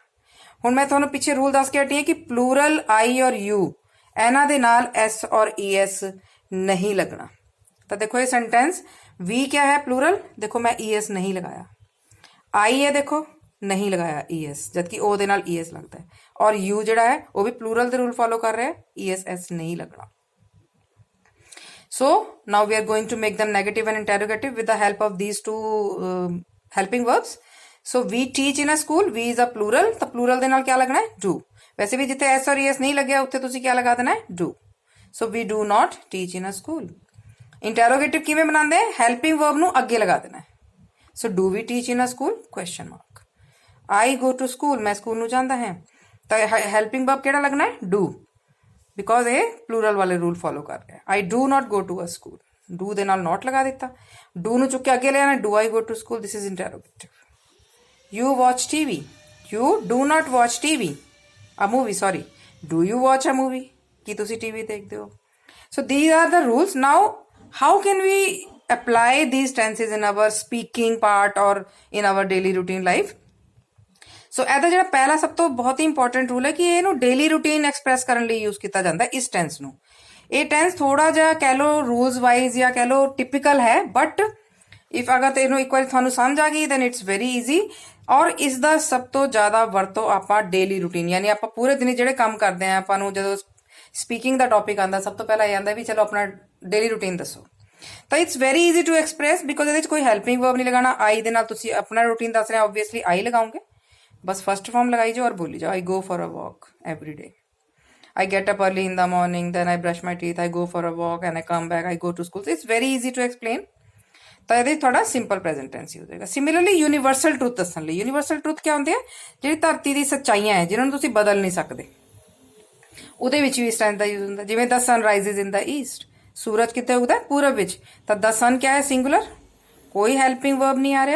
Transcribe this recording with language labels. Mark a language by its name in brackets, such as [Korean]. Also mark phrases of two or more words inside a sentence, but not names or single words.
[Punjabi] ਹੁਣ ਮੈਂ ਤੁਹਾਨੂੰ ਪਿੱਛੇ ਰੂਲ ਦੱਸ ਕੇ ਹਟੀ ਹੈ ਕਿ [English] plural I [Punjabi] ਔਰ ਯੂ ਇਹਨਾਂ ਦੇ ਨਾਲ ਐਸ ਔਰ ਈਐਸ ਨਹੀਂ ਲੱਗਣਾ। ਤਾਂ ਦੇਖੋ ਇਹ ਸੈਂਟੈਂਸ ਵੀ ਕਿਆ ਹੈ? ਪਲੂਰਲ। ਦੇਖੋ ਮੈਂ ਈਐਸ ਨਹੀਂ ਲਗਾਇਆ, ਆਈ ਹੈ ਦੇਖੋ ਨਹੀਂ ਲਗਾਇਆ ਈਐਸ, ਜਦਕਿ ਉਹ ਦੇ ਨਾਲ ਈਐਸ ਲੱਗਦਾ ਹੈ, ਔਰ ਯੂ ਜਿਹੜਾ ਹੈ ਉਹ ਵੀ ਪਲੂਰਲ ਦੇ [English] rule follow [Punjabi] ਕਰ ਰਿਹਾ ਹੈ, ਈਐਸ ਐਸ ਨਹੀਂ ਲੱਗਣਾ। [English] So now we are going to make them negative and interrogative with the help of these two helping verbs. So we teach in a school, we is a plural, [Punjabi] ਤਾਂ plural ਦੇ ਨਾਲ ਕਿਆ ਲੱਗਣਾ ਹੈ? do। ਵੈਸੇ ਵੀ ਜਿੱਥੇ s ਔਰ es ਨਹੀਂ ਲੱਗਿਆ ਉੱਥੇ ਤੁਸੀਂ ਕਿਆ ਲਗਾ ਦੇਣਾ ਹੈ? do। [English] So we do not teach in a school। [Punjabi] interrogative ਕਿਵੇਂ ਬਣਾਉਂਦੇ? [English] helping verb [Punjabi] ਨੂੰ ਅੱਗੇ ਲਗਾ ਦੇਣਾ ਹੈ। [English] So do we teach in a school? question mark। I go to school, [Punjabi] ਮੈਂ ਸਕੂਲ ਨੂੰ ਜਾਂਦਾ ਹਾਂ, ਤਾਂ [English] helping verb [Punjabi] ਕਿਹੜਾ ਲੱਗਣਾ ਹੈ? ਡੂ, ਬਿਕੋਜ਼ ਇਹ ਪਲੂਰਲ ਵਾਲੇ [English] rule follow [Punjabi] ਕਰ ਰਿਹਾ। [English] I do not go to a school, ਡੂ [Punjabi] ਦੇ ਨਾਲ [English] ਨਾਟ [Punjabi] ਲਗਾ ਦਿੱਤਾ, [English] ਡੂ [Punjabi] ਨੂੰ ਚੁੱਕ ਕੇ ਅੱਗੇ ਲੈ ਆਣਾ, [English] Do I go to school, this is interrogative. You watch TV, you do not watch TV, a movie, sorry, do you watch a movie, [Punjabi] ਕੀ ਤੁਸੀਂ ਟੀਵੀ ਦੇਖਦੇ ਹੋ? [English] ਸੋ these are the rules. Now how can we apply these tenses in our speaking part or in our daily routine life? [Punjabi] ਸੋ ਇਹਦਾ ਜਿਹੜਾ ਪਹਿਲਾ ਸਭ ਤੋਂ ਬਹੁਤ ਹੀ ਇੰਪੋਰਟੈਂਟ ਰੂਲ ਹੈ ਕਿ ਇਹਨੂੰ [English] daily routine express [Punjabi] ਕਰਨ ਲਈ ਯੂਜ਼ ਕੀਤਾ ਜਾਂਦਾ ਹੈ, ਇਸ ਟੈਂਸ ਨੂੰ। ਇਹ ਟੈਂਸ ਥੋੜਾ ਜਿਹਾ ਕਹਿ ਲਓ [English] rules wise [Punjabi] ਜਾਂ ਕਹਿ ਲਓ ਟਿਪੀਕਲ ਹੈ, [English] but if [Punjabi] ਅਗਰ ਇਹਨੂੰ ਇੱਕ ਵਾਰੀ ਤੁਹਾਨੂੰ ਸਮਝ ਆ ਗਈ [English] then it's very easy. [Punjabi] ਔਰ ਇਸ ਦਾ ਸਭ ਤੋਂ ਜ਼ਿਆਦਾ ਵਰਤੋਂ ਆਪਾਂ [English] daily routine, [Punjabi] ਯਾਨੀ ਆਪਾਂ ਪੂਰੇ ਦਿਨ ਜਿਹੜੇ ਕੰਮ ਕਰਦੇ ਆ, ਆਪਾਂ ਨੂੰ ਜਦੋਂ ਸਪੀਕਿੰਗ ਦਾ ਟੌਪਿਕ ਆਉਂਦਾ ਸਭ ਤੋਂ ਪਹਿਲਾਂ ਇਹ ਆਉਂਦਾ ਵੀ ਚਲੋ ਆਪਣਾ [English] daily routine [Punjabi] ਦੱਸੋ, ਤਾਂ [English] it's very easy to express, because [Punjabi] ਇਹਦੇ ਵਿੱਚ ਕੋਈ [English] helping verb [Punjabi] ਨਹੀਂ ਲਗਾਉਣਾ। ਆਈ ਦੇ ਨਾਲ ਤੁਸੀਂ ਆਪਣਾ ਰੂਟੀਨ ਦੱਸ ਰਹੇ ਹੋ, ਆਬਵੀਅਸਲੀ ਆਈ ਲਗਾਓਗੇ, ਬਸ [English] first form [Punjabi] ਲਗਾਈ ਜਾਓ ਔਰ ਬੋਲੀ ਜਾਓ। [English] I go for a walk every day, I get up early in the morning, then I brush my teeth, I go for a walk and I come back, I go to school. So it's very easy to explain. [Punjabi] ਤਾਂ ਇਹਦੇ ਥੋੜਾ [English] simple present tense [Punjabi] ਯੂਜ਼ ਹੋਏਗਾ। ਸਿਮਿਲਰਲੀ [English] universal truth [Punjabi] ਦੱਸਣ ਲਈ, [English] universal truth [Punjabi] ਕੀ ਹੁੰਦੀ ਹੈ? ਜਿਹੜੀ ਧਰਤੀ ਦੀ ਸੱਚਾਈਆਂ ਹੈ ਜਿਨ੍ਹਾਂ ਨੂੰ ਤੁਸੀਂ ਬਦਲ ਨਹੀਂ ਸਕਦੇ, ਉਹਦੇ ਵਿੱਚ ਵੀ ਇਸ ਟੈਂਸ ਦਾ ਯੂਜ਼ ਹੁੰਦਾ। ਜਿਵੇਂ [English] the sun rises in the east, [Punjabi] ਸੂਰਜ ਕਿੱਥੇ ਉਗਦਾ? ਪੂਰਬ ਵਿੱਚ, ਤਾਂ [English] the sun [Punjabi] ਕਿਆ ਹੈ? ਸਿੰਗੂਲਰ, ਕੋਈ [English] helping verb [Punjabi] ਨਹੀਂ ਆ ਰਿਹਾ।